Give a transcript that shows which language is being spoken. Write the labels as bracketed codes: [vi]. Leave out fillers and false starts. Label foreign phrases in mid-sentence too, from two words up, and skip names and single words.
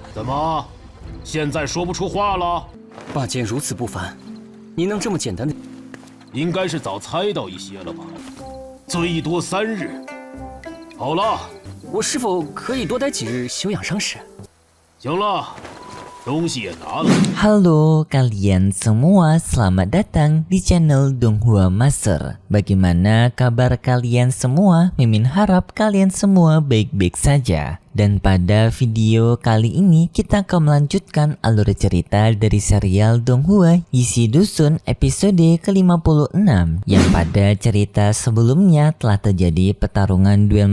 [zh] 怎么，现在说不出话了？霸剑如此不凡，你能这么简单的？应该是早猜到一些了吧？最多3日。好了。我是否可以多待几日休养伤势？行了，东西也拿了。 [id] Halo kalian semua, selamat datang di channel Donghua Master. Bagaimana kabar kalian semua? Mimin harap kalian semua baik-baik saja. Dan pada video kali ini kita akan melanjutkan alur cerita dari serial Donghua Isi Dusun episode ke-56 yang pada cerita sebelumnya telah terjadi pertarungan duel